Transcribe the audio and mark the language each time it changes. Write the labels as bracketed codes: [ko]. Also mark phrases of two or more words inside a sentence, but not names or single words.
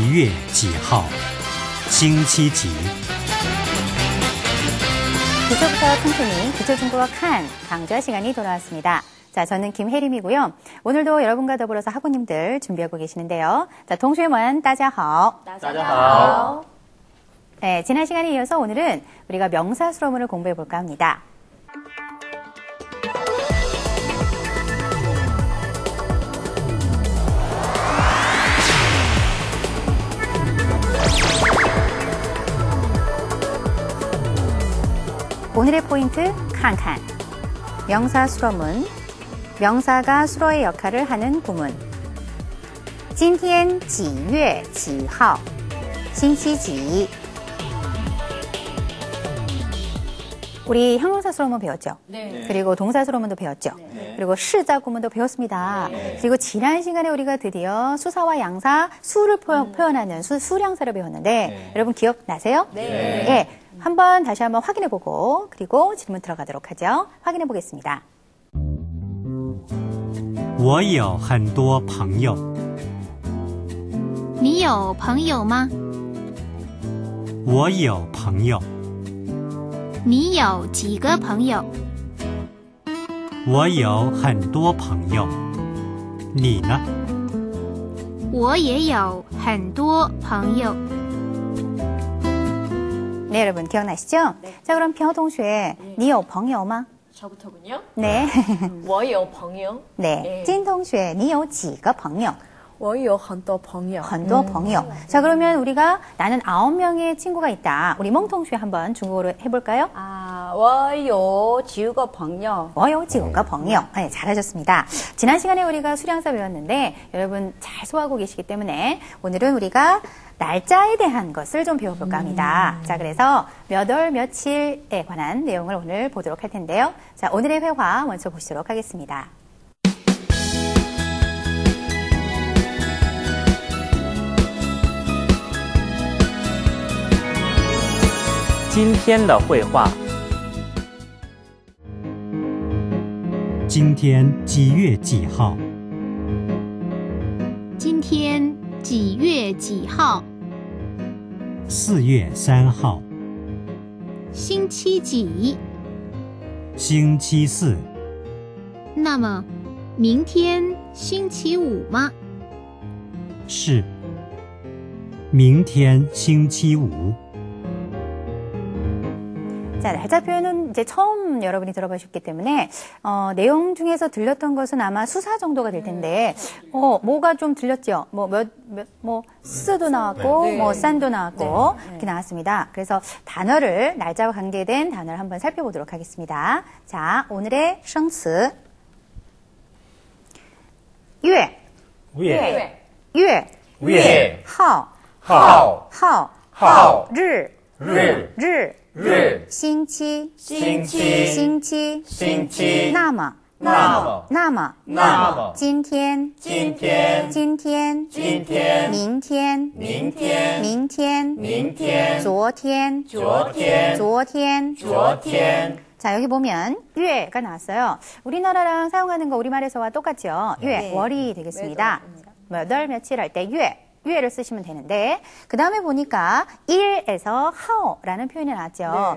[zh] 几号星期几 [ko] 기초부터 틈틈이 기초중국어 칸 강좌 시간이 돌아왔습니다. 자, 저는 김혜림이고요. 오늘도 여러분과 더불어서 학우님들 준비하고 계시는데요. 자, 동시에만 따자하오. 따자하오. 네, 지난 시간에 이어서 오늘은 우리가 명사 수로문을 공부해 볼까 합니다. 오늘의 포인트 칸칸. 명사 수로문. 명사가 수로의 역할을 하는 구문. [zh] 今天几月几号星期几 [ko] 우리 형용사 수로문 배웠죠? 네. 그리고 동사 수로문도 배웠죠? 네. 그리고 시자 구문도 배웠습니다. 네. 그리고 지난 시간에 우리가 드디어 수사와 양사, 수를 표현하는 수량사를 배웠는데 네. 여러분 기억나세요? 네. 예, 한번 다시 한번 확인해보고 그리고 질문 들어가도록 하죠. 확인해보겠습니다. [zh] 我有很多朋友你有朋友吗？我有朋友你有几个朋友？我有很多朋友你呢我也有很多朋友。 [ko] 네, 여러분 기억나시죠? 네. 자, 그럼 평 동시에 [zh] 你有朋友吗? [ko] 저부터군요. 네. [zh] 我有朋友. [ko] 네. 네. [zh] 金同学你有几个朋友? 我有很多朋友. 很多朋友. [ko] 자, 그러면 우리가 나는 9명의 친구가 있다. 우리 멍통슈 한번 중국어로 해볼까요? [zh] 我有几个朋友. 我有几个朋友. [ko] 네, 잘하셨습니다. 지난 시간에 우리가 수량사 배웠는데 여러분 잘 소화하고 계시기 때문에 오늘은 우리가 날짜에 대한 것을 좀 배워볼까 합니다. 자, 그래서 몇 월 며칠에 관한 내용을 오늘 보도록 할 텐데요. 자, 오늘의 회화 먼저 보시도록 하겠습니다. [zh] 今天的绘画今天几月几号今天几月几号？ 4月3号星期几？星期四那么，明天星期五吗？是明天星期五 [ko] 자, 날짜 표현은 이제 처음 여러분이 들어보셨기 때문에 내용 중에서 들렸던 것은 아마 수사 정도가 될 텐데 뭐가 좀 들렸죠? 뭐 스도 나왔고 네. 뭐 산도 나왔고 네. 이렇게 나왔습니다. 그래서 단어를 날짜와 관계된 단어를 한번 살펴보도록 하겠습니다. 자, 오늘의 [zh] 生词 月月月月号号号日日日星期星期那么今天明天昨天 [ko] 자, 여기 보면 月가 나왔어요. 우리나라랑 사용하는 거 우리말에서와 똑같죠? 月, 월이 되겠습니다. 몇 월 며칠 할 때 月를 쓰시면 되는데 그 다음에 보니까 일에서 하오라는 표현이 나왔죠.